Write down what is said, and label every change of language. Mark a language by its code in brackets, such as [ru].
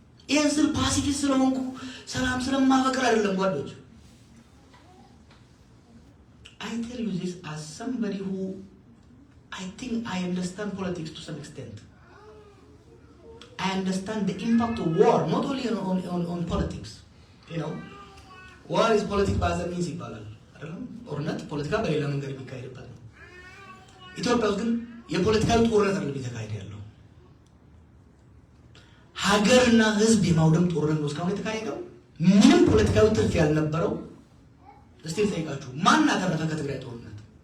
[am] ይህን ስል ፓሲፊስት ስለሆንኩ ሰላም ስለማፈቅር አይደለም ጓዶች። [en] I tell you this as somebody who I think I understand politics to some extent. I understand the impact of war, not only on politics. You know, war is politics by the means [am] ይባላል አይደለም? ጦርነት ፖለቲካ በሌላ መንገድ የሚካሄድበት ነው። ኢትዮጵያ ውስጥ ግን የፖለቲካዊ ጦርነት አይደለም እየተካሄደ ያለው። ሀገርና ህዝብ የማውደም ጦርነት ነው እስካሁን የተካሄደው። ምንም ፖለቲካዊ ትርፍ ያልነበረው። እስቲ ልጠይቃችሁ፣ ማን አተረፈ ከትግራይ ጦርነት?